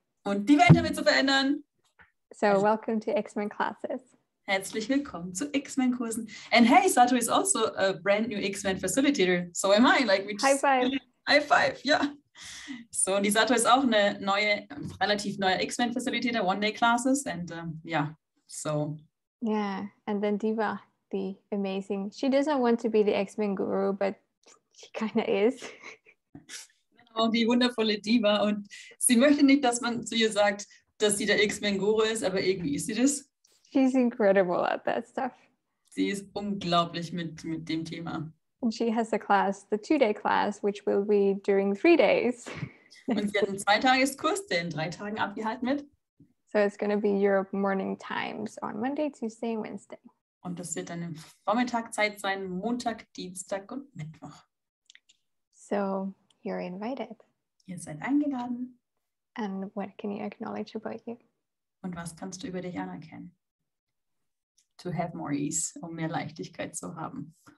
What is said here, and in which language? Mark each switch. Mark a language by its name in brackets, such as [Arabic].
[German] Und die Welt damit zu verändern. [English] So, welcome to X-Men classes. [German] Herzlich willkommen zu X-Men-Kursen. [English] And hey, Satu is also a brand new X-Men facilitator. So am I. Like, we just, high five. High five, ja. [German] So, die Satu ist auch eine relativ neue X-Men Facilitator, One-Day-Classes. [English] And yeah, so. Yeah, and then Diva the amazing. She doesn't want to be the X-Men guru, but she kind of is. [German] Genau, die wundervolle Diva. Und sie möchte nicht, dass man zu ihr sagt, dass sie der X-Men Guru ist, aber irgendwie ist sie das. [English] She's incredible at that stuff. [German] Sie ist unglaublich mit dem Thema. [English] And she has a class, the 2-day class, which will be during 3 days. [German] Und sie hat einen 2-Tageskurs, der in 3 Tagen abgehalten wird. [English] So it's going to be Europe morning times on Monday, Tuesday, and Wednesday. [German] Und das wird dann im Vormittagzeit sein, Montag, Dienstag und Mittwoch. [English] So you're invited. [German] Ihr seid eingeladen. [English] And what can you acknowledge about you? [German] Und was kannst du über dich anerkennen? [English] To have more ease, [German] um mehr Leichtigkeit zu haben.